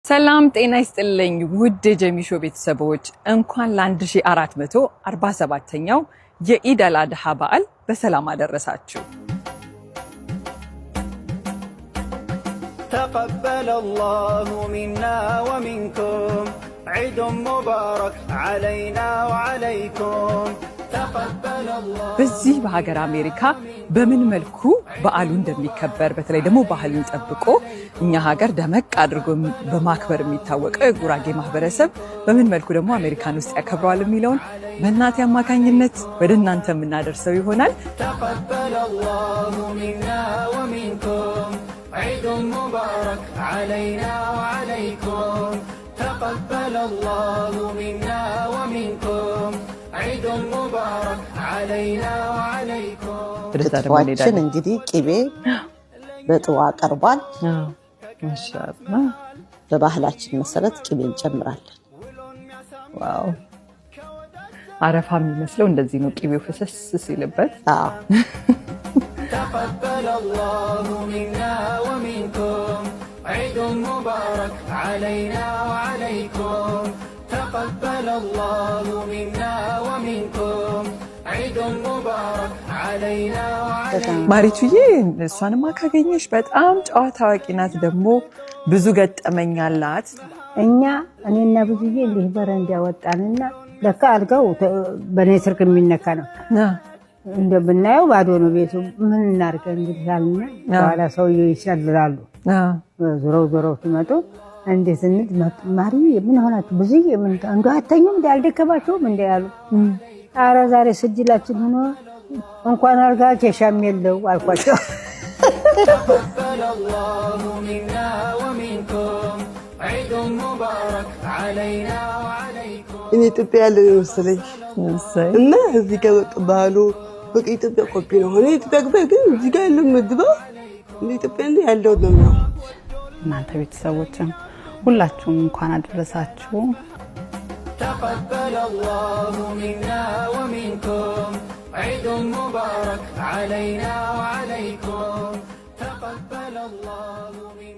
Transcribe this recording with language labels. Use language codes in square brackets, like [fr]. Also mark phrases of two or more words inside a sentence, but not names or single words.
[am] ሰላም ጤና ይስጥልኝ ውድ ጀሚሾ ቤተሰቦች እንኳን ለ1447ኛው የኢድ አልአድሃ በዓል በሰላም አደረሳችሁ። [ar] تقبل الله منا ومنكم عيد مبارك علينا وعليكم تقبل الله [am] በዚህ በሀገር አሜሪካ በምን መልኩ በዓሉ እንደሚከበር በተለይ ደግሞ ባህሉን ጠብቆ እኛ ሀገር ደመቅ አድርጎ በማክበር የሚታወቀው የጉራጌ ማህበረሰብ በምን መልኩ ደግሞ አሜሪካን ውስጥ ያከብራል የሚለውን በእናቴ አማካኝነት ወደ እናንተ የምናደርሰው ይሆናል። [ar] تقبل الله منا ومنكم عيد مبارك علينا وعليكم تقبل الله منا ومنكم عيد مبارك علينا وعليكم [am] ክትፏችን እንግዲህ ቅቤ በጥዋ ቀርቧል። ማሻአላህ በባህላችን መሰረት ቅቤ እንጨምራለን። ዋው አረፋ የሚመስለው እንደዚህ ነው ቅቤው ፍሰስ ሲልበት። [ar] تقبل الله منا ومنكم عيد مبارك علينا وعليكم تقبل الله منا ومنكم عيد مبارك علينا وعليكم [am] ማሪቱዬ እሷንማ ካገኘሽ በጣም ጨዋታ አዋቂ ናት፣ ደግሞ ብዙ ገጠመኛላት። እኔና ብዙዬ እንዲህ በረንዳ ወጣንና ለካ አልጋው በኔ ስርክ የሚነካ ነው። እንደምናየው ባዶ ነው ቤቱ። ምን እናርገ እንግዲህ አልና በኋላ ሰውዬው ይሸልላሉ። ዞረው ሲመጡ እንዴት እንድ ማሪ ምን ሆናችሁ ብዙዬ ምን አንዱ አተኙም እንዳልደከማችሁም እንዳያሉ ኧረ ዛሬ ስጅላችን ሆኖ እንኳን አልጋ ኬሻም የለው አልኳቸው። [ar] تقبل الله منا ومنكم عيد مبارك علينا وعليكم [am] እኔ ኢትዮጵያ ያለ መሰለኝ እና እዚህ ጋር ባህሉ በቃ ኢትዮጵያ ኮፒ ነው። እኔ ኢትዮጵያ ግን እዚህ ጋር ያለው ምግብ እንደ ኢትዮጵያ ያለው ነው። እናንተ ቤተሰቦችም ሁላችሁም እንኳን አደረሳችሁ። [ar] تقبل الله منا ومنكم عيد مبارك علينا وعليكم تقبل الله